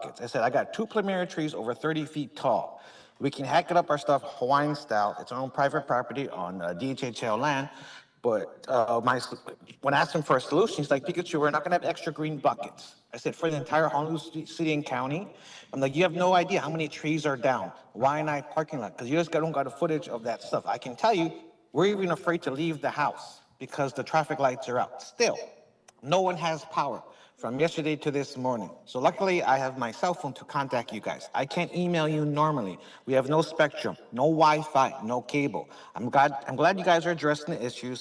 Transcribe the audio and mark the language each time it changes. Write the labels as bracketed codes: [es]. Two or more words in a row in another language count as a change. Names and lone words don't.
[en] I said, I got 2 plumeria trees over 30 feet tall. We can hack it up our stuff Hawaiian style. It's our own private property on DHHL land. But when I asked him for a solution, he's like, Pikachu, we're not going to have extra green buckets. I said, for the entire Honolulu City and County? I'm like, you have no idea how many trees are down. Waiʻōhinu parking lot, because you just don't got a footage of that stuff. I can tell you, we're even afraid to leave the house because the traffic lights are out. Still, no one has power from yesterday to this morning. So luckily, I have my cell phone to contact you guys. I can't email you normally. We have no spectrum, no Wi-Fi, no cable. I'm glad you guys are addressing the issues.